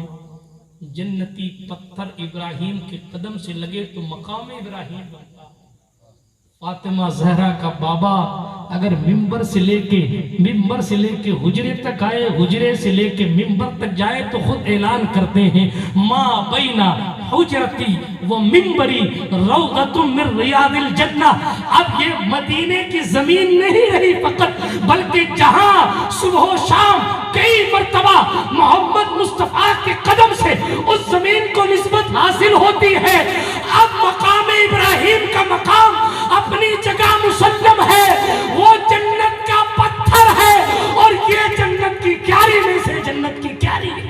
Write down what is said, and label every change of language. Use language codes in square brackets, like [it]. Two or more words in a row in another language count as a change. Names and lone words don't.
[ur] جنتی پتھر ابراہیم کے قدم سے لگے تو مقام ابراہیم بنتا. فاطمہ زہرا کا بابا اگر منبر سے لے کے حجرے تک آئے، حجرے سے لے کے منبر تک جائے تو خود اعلان کرتے ہیں، [ar] ما بینا حجرتی و منبری روضۃ من ریاض الجنہ. [ur] اب یہ مدینے کی زمین نہیں رہی فقط، بلکہ جہاں صبح و شام کئی مرتبہ محمد مصطفیٰ کے قدم سے اس زمین کو نسبت حاصل ہوتی ہے. اب مقام ابراہیم کا مقام اپنی جگہ مسلم ہے، وہ جنت کا پتھر ہے اور یہ جنت کی کیاری میں سے جنت کی کیاری ہے.